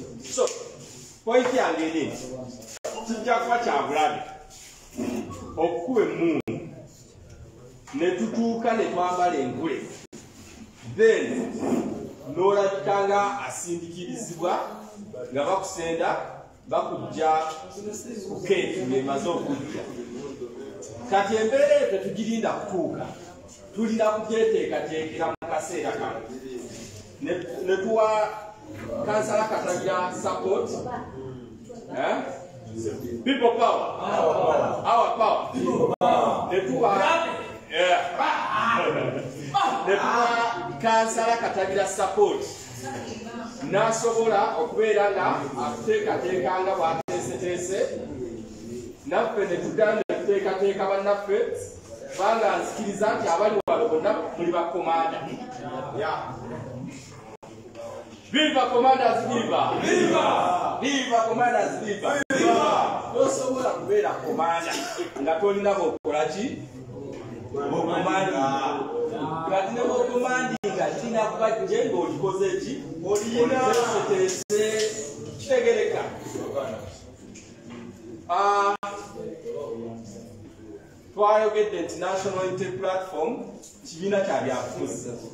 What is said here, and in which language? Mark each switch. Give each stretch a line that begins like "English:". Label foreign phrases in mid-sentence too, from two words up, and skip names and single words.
Ganda: So point yange eri kijja kuba kyabulabe okukuba emmundu ne tutuuka ne twambala engule then n'olabika nga asindikirizibwa nga bakusenda bakujja ku keeti ng'emaze okujja. Kati embeera eyo tetugirinda kutuuka tulina kubyeteekateekera mu kaseera kano ne tuwa kansala Katagira support.
English: People power. Our power.
Ganda: Ne tuwa kansala Katagira support. Nasobola okubeera nga akuteekateekanga bw'ateeseteese naffe ne tuddayo ne tuteekateeka bannaffe kubanga nzikiriza nti abali wano bonna muli bakomanda.
English: Viva commanders, viva! Viva! Viva commanders, viva! Viva!
Ganda: Tosobola kubeera komanda nga tolina b'okola ki? Kati ne bw'okomandinga kirina kuba gye ng'olikoze ki? Oliteeseteese kitegereka. Twayogedde nti National Unity Platform kibiina kya byabufuzi.